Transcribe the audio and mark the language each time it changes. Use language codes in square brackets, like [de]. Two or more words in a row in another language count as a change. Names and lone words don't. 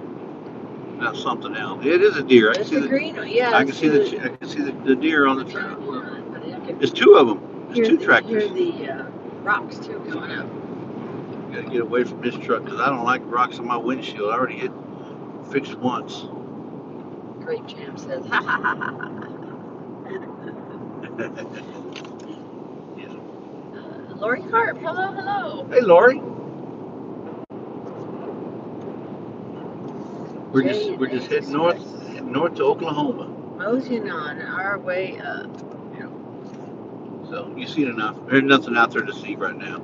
[en] Not something else. It is a deer. I can see the green one. Yeah. I can see the deer on the truck. There's two of them. There's two tractors. Hear the rocks too coming up. Gotta get away from this truck because I don't like rocks on my windshield. I already get fixed once. Great Jam says, ha ha ha ha. Lori Carp, hello, hello. Hey, Lori. We're just heading north to Oklahoma. Moseying on our way up. So you seen enough. There's nothing out there to see right now.